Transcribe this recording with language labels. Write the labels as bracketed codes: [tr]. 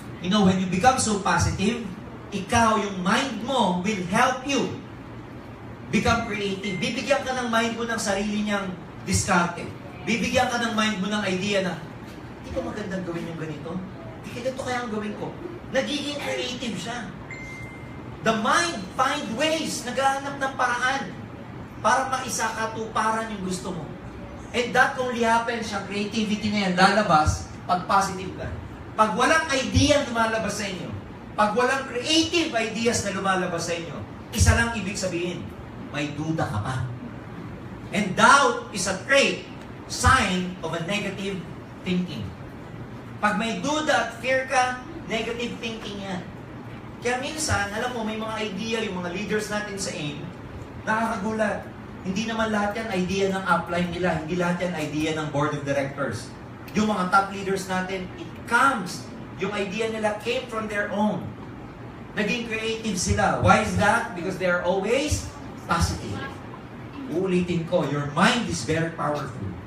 [en] When you become so positive, [tl] ikaw, yung mind mo [en] will help you become creative. [tl] Bibigyan ka ng mind mo ng sarili niyang diskarte. Bibigyan ka ng mind mo ng idea na, hindi ko magandang gawin yung ganito. Hindi ganito kaya ang gawin ko. Nagiging creative siya. [en] The mind find ways, [tl] naghahanap ng paraan para maisakatuparan yung gusto mo. [en] And that only happens, [tl] yung creativity na yan, lalabas pag positive ka. Pag walang idea lumalabas sa inyo, pag walang creative ideas na lumalabas sa inyo, isa lang ibig sabihin, may duda ka pa. [en] And doubt is a trait, sign of a negative thinking. [tl] Pag may duda at fear ka, negative thinking yan. Kaya minsan, alam mo, may mga idea, yung mga leaders natin sa AIM, nakakagulat. Hindi naman lahat yan idea ng upline nila. Hindi lahat yan idea ng board of directors. Yung mga top leaders natin, [en] it comes. [tl] Yung idea nila [en] came from their own. [tl] Naging creative sila. [en] Why is that? Because they are always positive. [tl] Uulitin ko, [en] your mind is very powerful.